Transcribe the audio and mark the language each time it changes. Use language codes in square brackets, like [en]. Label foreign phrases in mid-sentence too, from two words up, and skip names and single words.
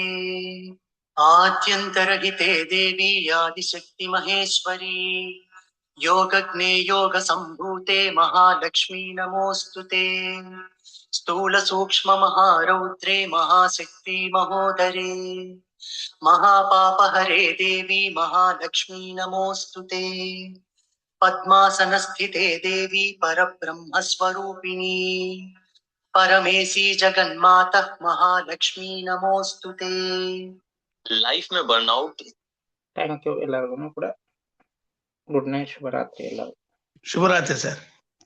[sa] ಆದ್ಯಂತರಹಿತೆ ದೇವಿ ಆದಿಶಕ್ತಿ ಮಹೇಶ್ವರಿ ಯೋಗಜ್ಞೆ ಯೋಗ ಸಂಭೂತೆ ಮಹಾಲಕ್ಷ್ಮೀ ನಮೋಸ್ತುತೆ. ಸ್ಥೂಲ ಸೂಕ್ಷ್ಮ ಮಹಾರೌದ್ರೇ ಮಹಾಶಕ್ತಿ ಮಹೋದರೇ ಮಹಾಪಾಪ ಹರೇ ದೇವಿ ಮಹಾಲಕ್ಷ್ಮೀ ನಮೋಸ್ತುತೆ. ಪದ್ಮಾಸನ ಸ್ಥಿತೆ ದೇವಿ ಪರಬ್ರಹ್ಮ ಸ್ವರೂಪಿಣಿ परमेशी जगन्माता महालक्ष्मी नमोस्तुते. [hi] लाइफ में बर्नआउट. [en] Thank you [kn] ಎಲ್ಲರಿಗೂ ಕೂಡ. [en] Good night, [kn] ಶುಭರಾತ್ರಿ ಎಲ್ಲರಿಗೂ. ಶುಭರಾತ್ರಿ ಸರ್.